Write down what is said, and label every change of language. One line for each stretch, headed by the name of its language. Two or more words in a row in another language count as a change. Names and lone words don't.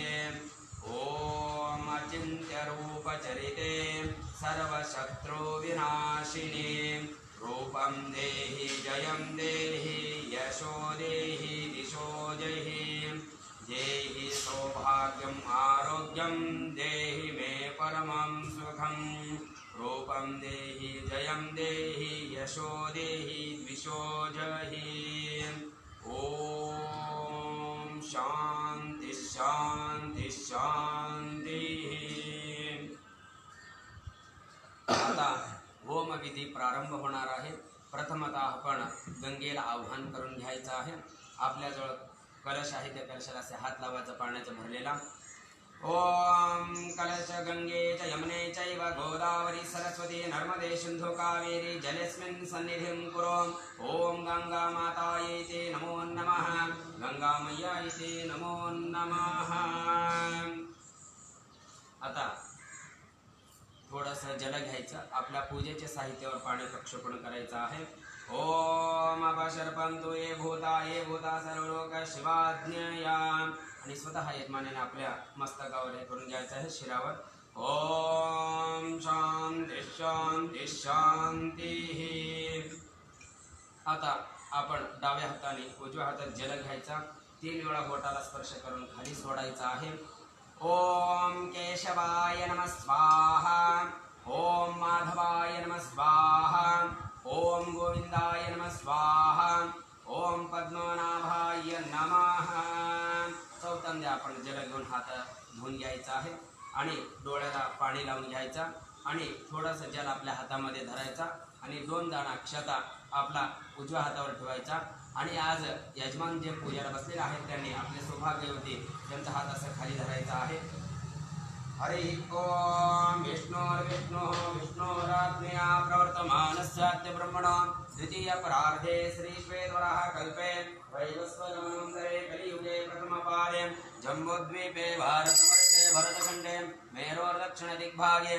Sanskrit: ओम अचिन्त्यरूपचरिते सर्वशत्रुविनाशिनी रूपं देहि जयं देहि यशो देहि दिशो देहि देहि सौभाग्यम् आरोग्यं देहि मे परमं सुखं. रूपं देहि जयं देहि यशो देहि द्विषो जहि. ओम शांति शांति शांति.
Marathi: आता होम विधी प्रारंभ होणार आहे. प्रथमतः आपण गंगेला आव्हान करून घ्यायचं आहे. आपल्याजवळ कलश आहे, त्या कलशाला असे हात लावायचा पाण्याचा भरलेला.
Sanskrit: ओम कलश गंगे च यमुने चैव गोदावरी सरस्वती नर्मदे सिंधु कावेरी जलेस्मिन् सन्निधिं कुरु. ओम गंगा मातायै ते नमो नमः. गंगा मैयायै ते नमो नमः.
Marathi: आता थोडंसं जल घ्यायचं, आपल्या पूजेच्या साहित्यावर पाणी प्रक्षेपण करायचं आहे.
Sanskrit: ओम अपसर्पंतु ये भूता सर्वलोक शिवाज्ञया.
Marathi: आणि स्वतः यजमानाने आपल्या मस्तकावर हे करून घ्यायचं आहे, शिरावर.
Sanskrit: ओम शांती शांती शांती.
Marathi: आता आपण डाव्या हाताने उजव्या हातात जल घ्यायचा, 3 वेळा बोटाला स्पर्श करून खाली सोडायचा आहे.
Sanskrit: ओम केशवाय नमः स्वाहा. ओम माधवाय नमः स्वाहा. ओम गोविंदाय नमः स्वाहा. ओम पद्मनाभाय नमः.
Marathi: चौथ्यांदा आपण जल घेऊन हात धुवून घ्यायचा आहे आणि डोळ्याला पाणी लावून घ्यायचा आणि थोडंसं जल आपल्या हातामध्ये धरायचा आणि 2 दाणा अक्षता आपला उजव्या हातावर ठेवायचा आणि आज यजमान जे पूजाला बसलेले आहेत त्यांनी आपले सौभाग्यवती त्यांचा हात असं खाली धरायचा आहे.
Sanskrit: हरि ओम विष्णुर्विष्णु विष्णुरात्मया प्रवर्तमानस्याद्य ब्रह्मणो द्वितीय परार्धे श्री श्वेतवराह कल्पे वैवस्वतमन्तरे कलियुगे प्रथमपादे जम्बूद्वीपे भारतवर्षे भरतखण्डे मेरोर्दक्षिणदिग्भागे